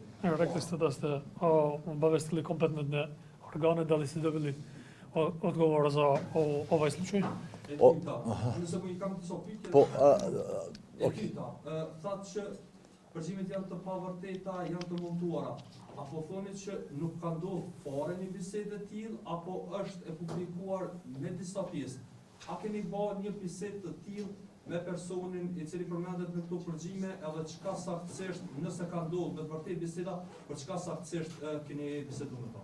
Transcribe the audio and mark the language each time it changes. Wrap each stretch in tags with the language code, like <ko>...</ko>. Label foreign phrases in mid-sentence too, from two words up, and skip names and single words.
<sr>Rekli da ste obavestili kompetentne organe da li ste dobili odgovor za ovaj slučaj?</sr> <sq>E tyta, nëse mu I kam disa pyetje. E tyta, thatë që përgjimet janë të pavërteta, janë të montuara. Apo thonit që nuk ka ndodhur fare një bisedë e tillë, apo është e publikuar me disa pjesë? A keni bërë një bisedë të tillë me personin I cili përmendet në këto përgjime, edhe çka saktësisht, nëse ka ndodhur me të vërtetë biseda, për çka saktësisht keni biseduar me ta?</sq>